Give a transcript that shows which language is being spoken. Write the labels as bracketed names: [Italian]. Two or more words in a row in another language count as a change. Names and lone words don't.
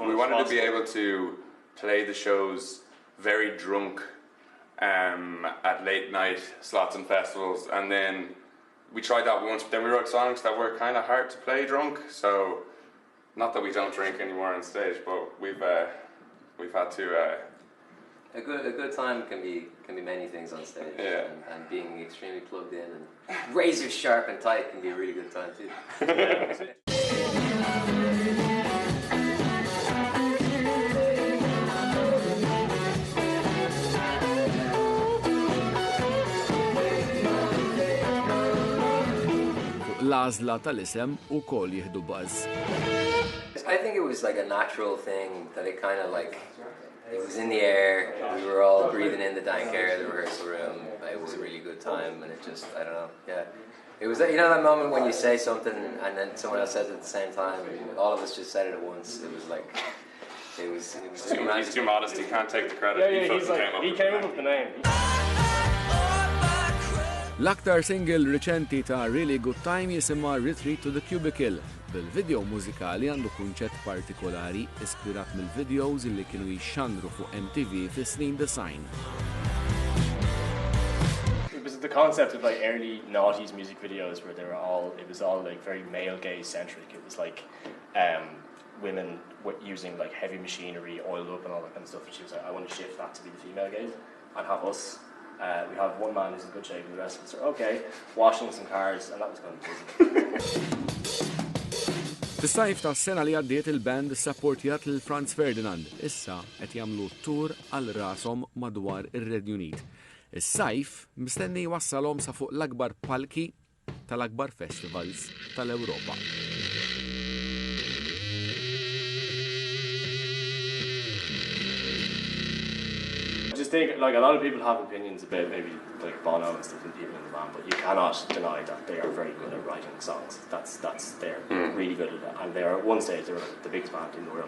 [English] We wanted to be able to play the shows very drunk at late night slots and festivals, and then we tried that once, but then we wrote songs that were kind of hard to play drunk, so not that we don't drink anymore on stage, but we've had to A good time can be many things on stage. Yeah. And being extremely plugged in and razor sharp and tight can be a really good time too. [Maltese] L-għażla tal-isem ukoll jieħdu buzz. [English] I think it was like a natural thing that it kind of like, it was in the air, we were all breathing in the dank air of the rehearsal room, it was a really good time, and it just, I don't know, yeah. It was, you know that moment when you say something and then someone else says it at the same time, all of us just said it at once, it was like, it was too magic. He's too modest, he can't take the credit. Yeah, he's like, he came up with the name. [Maltese] L-aktar single riċenti ta' Really Good Time jisimha Retreat to the Cubicle. Bil-video mużikali għandu kunċett partikolari ispirat mill-videos illi kienu jixxandru fuq MTV fis-snin design. [English] It was the concept of like early noughties music videos where it was all like very male gaze centric. It was like women using like heavy machinery, oiled up and all that kind of stuff. And she was like, I want to shift that to be the female gaze and have us. We have one man who's in good shape and the rest of us are okay, washing some cars, and that was kind of busy. [Maltese] Fis-sajf tas-sena li għaddiet il-band sapportjat lil Franz Ferdinand, issa qed jagħmlu tour għal rashom madwar ir-Renju Unit. Is-sajf mistenni jwassalhom sa fuq l-akbar palki tal-akbar festivals tal-Ewropa. [English] I just think like a lot of people have opinions about maybe like Bono and stuff and people in the band, but you cannot deny that they are very good at writing songs. They're really good at that, and they are at one stage they're the biggest band in the world.